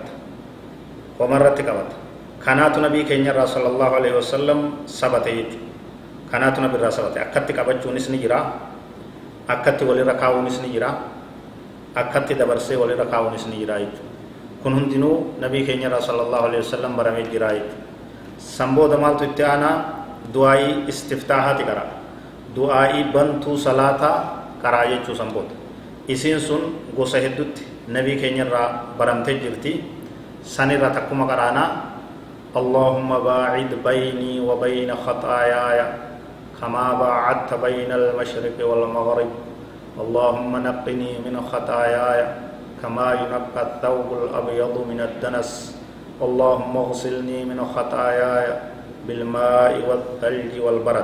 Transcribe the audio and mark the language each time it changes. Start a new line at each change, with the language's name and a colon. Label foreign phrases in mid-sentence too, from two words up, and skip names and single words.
Oromo: qabata kanaatu nabii keenyarraa
Arabic: صلى الله عليه وسلم
Oromo: sabate jechuudha kanaatu nabirraa sabate akkatti qabachuunis ni jira akkatti walirra kaa'uunis ni jira akkatti dabarsee walirra kaa'uunis ni jira jechuudha kun hundinuu nabii keenyarraa
Arabic: صلى الله عليه وسلم
Oromo: baramee jira jechuudha sambooda maaltu itti aanaa du'aa'ii istiftaahaati qara du'aa'ii bantuu salaataa qaraa jechuu sambooda isiin sun gosa heddutti nabii keenyarraa baramtee jirti sanirra takkuma qaraanaa
Arabic: اللهم باعد بيني وبين خطاياي كما باعدت بين المشرق والمغرب اللهم نقني من خطاياي كما ينقى الثوب الأبيض من الدنس اللهم اغسلني من خطاياي بالماء والثلج والبرد